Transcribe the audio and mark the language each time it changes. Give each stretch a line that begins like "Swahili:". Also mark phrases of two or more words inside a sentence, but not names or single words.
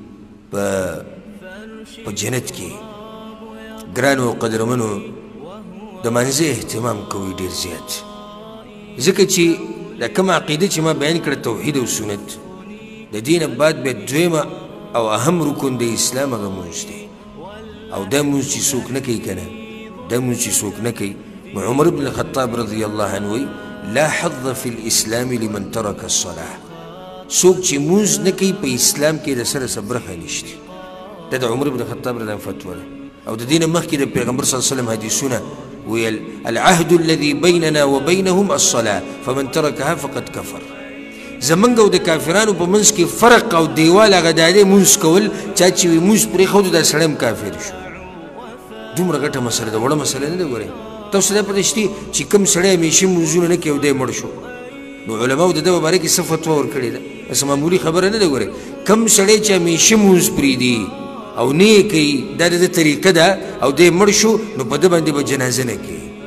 Pashto: په جنت کې ګرانو او قدرمنو د منځه اهتمام کوي ډېر زیات ځکه چې دا کومه عقیده چې ما بیان کړه توحید او سنت د دې نه بعد بیا دویمه او اهم رکن د اسلام هغه مونځ دی او دا مونځ چې څوک نه کوي که نه دا مونځ چې څوک نه کوي نو عمر بن الخطاب
Arabic: رضی الله عنه
Pashto: وایي
Arabic: لا حظ في الاسلام لمن ترك الصلاه
Pashto: څوک چې مونځ نه کوي په اسلام کې د سره څه برخه نشته دا د عمر بن الخطاب
Arabic: رضی الله
Pashto: فتوا ده او د دې نه مخکې د پیغمبر
Arabic: صلی الله علیه وسلم
Pashto: حدیثونه ویل
Arabic: العهد الذي بيننا وبينهم الصلاه فمن تركها فقد كفر
Pashto: زمونږ او د کافرانو په منځ کې فرق او دیوال هغه دا دی مونځ کول چا چې وي مونځ پرېښود دا سړی هم کافر شو دومره ګټه مسله ده وړه مسله نه ده ګورئ تاسو دا پته شتي چې کوم سړی همیشه مونځونه نه کوي او دی مړ شو نو علماو د ده په باره کې څه فتوا ورکړې ده داسې معمولي خبره نه ده ګورئ کوم سړی چې همیشه مونځ پرېږدي او نه یې کوي دا د ده طریقه ده او دی مړ شو نو په ده باندې به جنازه نه کوي